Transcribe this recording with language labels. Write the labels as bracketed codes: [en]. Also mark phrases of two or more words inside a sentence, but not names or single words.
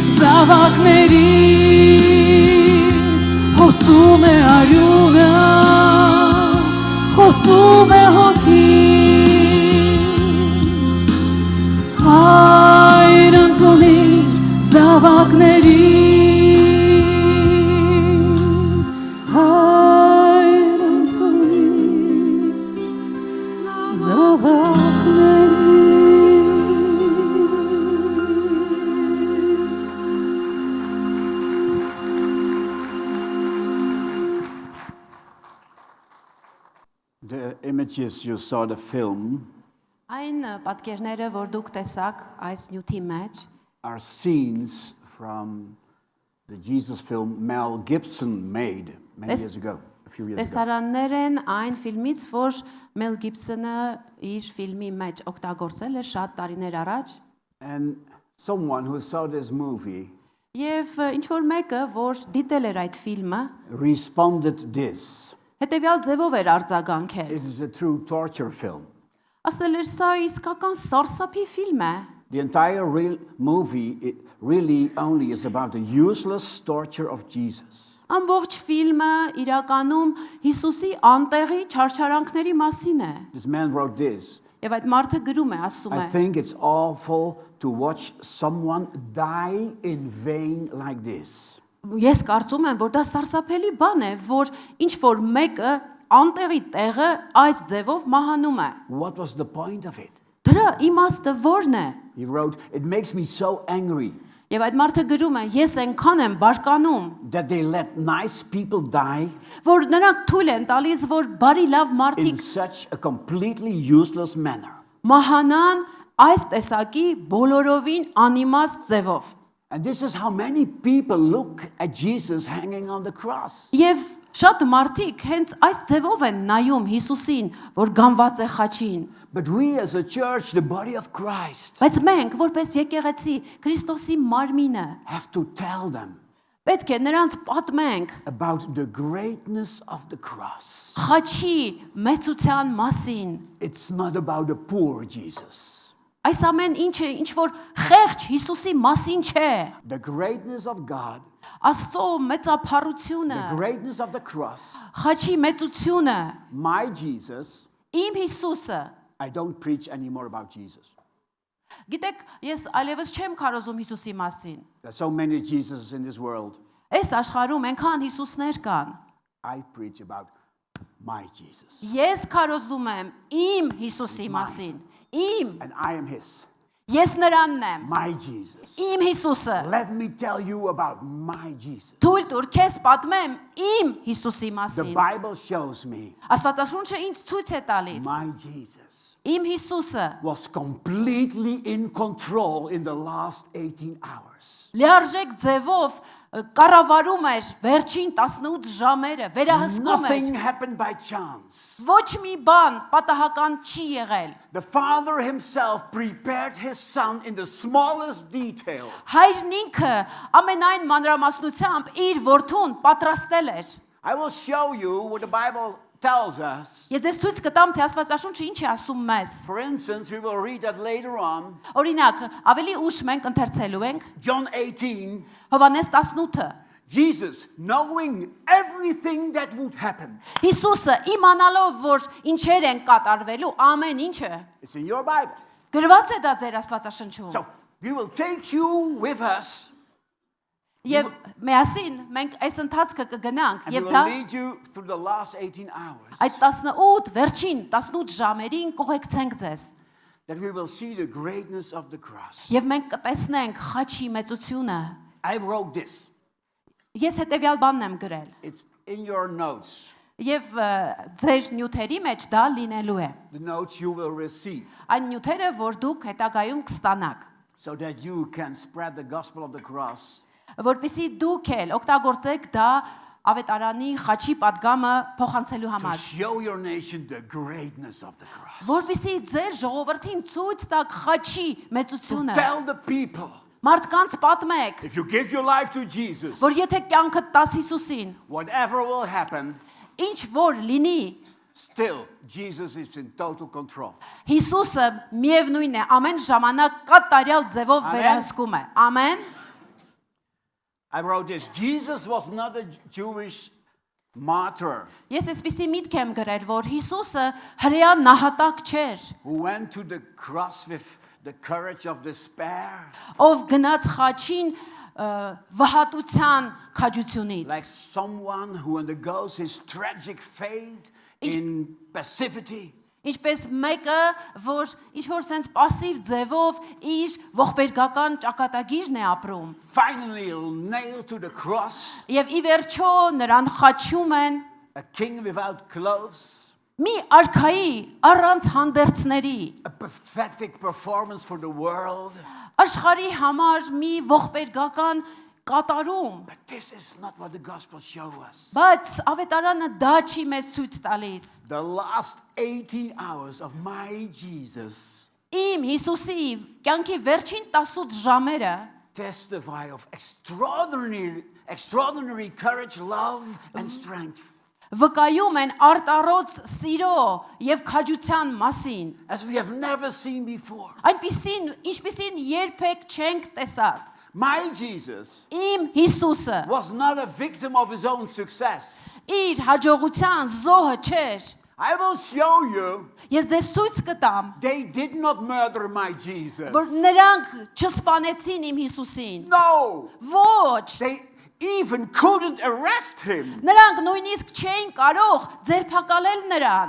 [hy] զավակներից, խոսում է արյունը, խոսում է հոգին, հայր ընդունիր զավակներին, հայր ընդունիր զավակներին. [en] The images you saw, the film, [hy] Այն պատկերները, որ դուք տեսաք այս նյութի մեջ, [en] are scenes from the Jesus film Mel Gibson made many years ago, a few years ago. [hy] տեսարաններ են այն ֆիլմից, որ Մել Գիբսոնը իր ֆիլմի մեջ օգտագործել է շատ տարիներ առաջ, [en] And someone who saw this movie [hy] եւ ինչ որ մեկը, որ դիտել էր այդ ֆիլմը, [en] responded this. [hy] հետեւյալ ձևով էր արձագանքել. [en] It is a true torture film. [hy] Ասել էր սա իսկական սարսափի ֆիլմ է. [en] The entire real movie, it really only is about the useless torture of Jesus. [hy] Ամբողջ ֆիլմը իրականում Հիսուսի անտեղի չարչարանքների մասին է. [en] This man wrote this. [hy] Եվ այդ մարդը գրում է, ասում [en] I [hy] է. [en] think it's awful to watch someone die in vain like this. [hy] Ես կարծում եմ, որ դա սարսափելի բան է, որ ինչ որ մեկը անտեղի տեղը այս ձևով մահանում է. [en] What was the point of it? [hy] Դրա իմաստը ո՞րն է? [en] He wrote, it makes me so angry [hy] Եվ այդ մարդը գրում է, ես այնքան եմ բարկանում, [en] that they let nice people die [hy] որ նրանք թույլ են տալիս, որ բարի լավ [en] in [hy] մարդիկ [en] such a completely useless manner. [hy] մահանան այս տեսակի բոլորովին անիմաստ ձևով։ [en] And this is how many people look at Jesus hanging on the cross. [hy] Եվ շատ մարդիկ հենց այս ձևով են նայում Հիսուսին, որ գանված է խաչին։ [en] But we as a church, the body of Christ, [hy] Բայց մենք, որպես եկեղեցի, Քրիստոսի մարմինը, [en] have to tell them [hy] պետք է նրանց պատմենք [en] about the greatness of the cross. [hy] խաչի մեծության մասին։ [en] It's not about the poor Jesus. [hy] Այս ամեն ինչը ինչ որ խեղճ Հիսուսի մասին չէ։ [en] The greatness of God, [hy] Աստծո մեծափառությունը, [en] the greatness of the cross, [hy] խաչի մեծությունը, [en] my Jesus. [hy] իմ Հիսուսը։ [en] I don't preach anymore about Jesus. [hy] Գիտեք, ես այլևս չեմ քարոզում Հիսուսի մասին։ [en] There's so many Jesuses in this world. [hy] Այս աշխարհում այնքան Հիսուսներ կան։ [en] I preach about my Jesus. [hy] Ես քարոզում եմ իմ Հիսուսի մասին։ Իմ, [en] And I am his. [hy] ես նրանն եմ։ [en] My Jesus. [hy] Իմ Հիսուսը։ [en] Let me tell you about my Jesus. [hy] Թույլ տուր քեզ պատմեմ իմ Հիսուսի [en] The [hy] մասին։ [en] Bible shows me [hy] Աստվածաշունչը ինձ ցույց է տալիս։ [en] my Jesus [hy] Իմ Հիսուսը [en] was completely in control in the last 18 hours. [hy] լիարժեք ձևով կառավարում էր վերջին 18 ժամերը, վերահսկում [en] Nothing [hy] էր։ [en] happened by chance. [hy] Ոչ մի բան պատահական չի եղել։ [en] The Father himself prepared his Son in the smallest detail. [hy] Հայրն ինքը ամենայն մանրամասնությամբ իր որդուն պատրաստել էր։ [en] I will show you what the Bible tells us. [hy] Ես ձեզ ցույց կտամ, թե Աստվածաշունչը ինչ է ասում մեզ։ [en] For instance, we will read that later on. [hy] Օրինակ, ավելի ուշ մենք ընթերցելու ենք [en] John 18, [hy] Հովհաննես 18-ը։ [en] Jesus, knowing everything that would happen. [hy] Հիսուսը իմանալով, որ ինչեր են կատարվելու, ամեն ինչը [en] It's in your Bible. [hy] գրված է դա ձեր Աստվածաշնչում։ [en] So we will take you with us [hy] Եվ միասին մենք այս ընթացքը կգնանք [en] and we [hy] եւ [en] will [hy] դա [en] lead you through the last 18 hours. [hy] այդ 18 վերջին 18 ժամերին կուղեկցենք ձեզ։ [en] That we will see the greatness of the cross. [hy] Եվ մենք կտեսնենք խաչի մեծությունը։ [en] I wrote this. [hy] Ես հետեւյալ բանն եմ գրել։ [en] It's in your notes. [hy] Եվ ձեր նյութերի մեջ դա լինելու է։ [en] The notes you will receive. [hy] Այն նյութերը, որ դուք հետագայում կստանաք, [en] So that you can spread the gospel of the cross. [hy] որպեսզի դուք էլ օգտագործեք դա ավետարանի խաչի պատգամը փոխանցելու [en] To [hy] համար, [en] show your nation the greatness of the cross. [hy] որպեսզի ձեր ժողովրդին ցույց տաք խաչի մեծությունը։ [en] Tell the people, [hy] Մարդկանց պատմեք, [en] if you give your life to Jesus, [hy] որ եթե կյանքդ տաս Հիսուսին, [en] whatever will happen, [hy] ինչ որ լինի, [en] still Jesus is in total control. [hy] Հիսուսը միևնույն է, ամեն ժամանակ կատարյալ ձևով Ամեն։ վերահսկում է։ Ամեն։ [en] I wrote this. Jesus was not a Jewish martyr [hy] Ես այսպեսի միտք եմ գրել, որ Հիսուսը հրեա նահատակ չէր, [en] who went to the cross with the courage of despair, [hy] ով գնաց խաչին վհատության քաջությունից։ [en] like someone who undergoes his tragic fate in passivity. [hy] Ինչպես մեկը, որ ինչ որ sense пассив ձևով իր ողբերգական ճակատագիրն է ապրում։ [en] Finally nailed to the cross, [hy] Եվ ի վերջո նրան խաչում են [en] a king without clothes, [hy] մի արքայի առանց հանդերձների, [en] a pathetic performance for the world. [hy] աշխարհի համար մի ողբերգական կատարում, [en] But this is not what the gospel shows us. [hy] բայց ավետարանը դա չի մեզ ցույց տալիս։ [en] The last 18 hours of my Jesus [hy] Իմ Հիսուսի կյանքի վերջին 18 ժամերը [en] testify of extraordinary courage, love, and strength. [hy] վկայում են արտառոց սիրո եւ քաջության մասին, [en] As we have never seen before. [hy] ինչպիսին երբեք չենք տեսած։ [en] My Jesus [hy] Իմ Հիսուսը [en] was not a victim of his own success. [hy] իր հաջողության զոհը չէր։ [en] I will show you, [hy] Ես ձեզ ցույց կտամ, [en] they did not murder my Jesus. [hy] որ նրանք չսպանեցին իմ Հիսուսին։ [en] No, [hy] Ոչ, [en] they even couldn't arrest him. [hy] նրանք նույնիսկ չէին կարող ձերբակալել նրան։